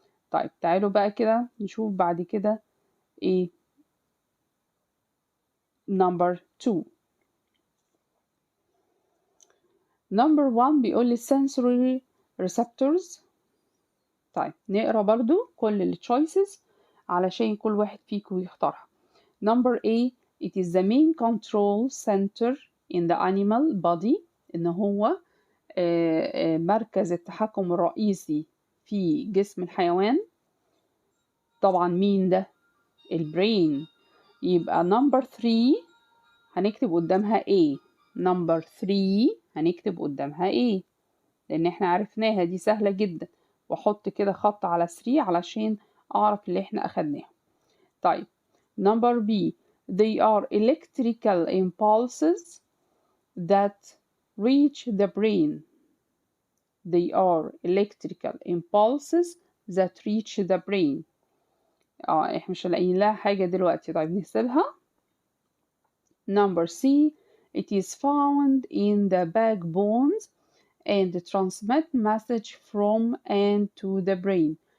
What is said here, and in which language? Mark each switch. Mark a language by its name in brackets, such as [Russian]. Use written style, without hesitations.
[Arabic] طيب تعالوا بقى كده نشوف بعد كده ايه نمبر 2. نمبر 1 بيقول لي sensory receptors. طيب نقرا برضو كل التشويسز علشان كل واحد فيكم يختارها. [English] Number A, it is the main control center in the animal body. [Arabic] إن هو مركز التحكم الرئيسي في جسم الحيوان. طبعا مين ده؟ البرين. يبقى number 3 هنكتب قدامها A. number 3 هنكتب قدامها A لأن احنا عرفناها دي سهلة جدا، واحط كده خط على 3 علشان أعرف اللي احنا أخدناه. طيب [English] number B, they are electrical impulses that reach the brain. They are electrical impulses that reach the brain. [Arabic] احنا مش لاقيين لها حاجة دلوقتي. طيب نحسبها. [English] Number C, it is found in the backbones and transmit message from and to the brain.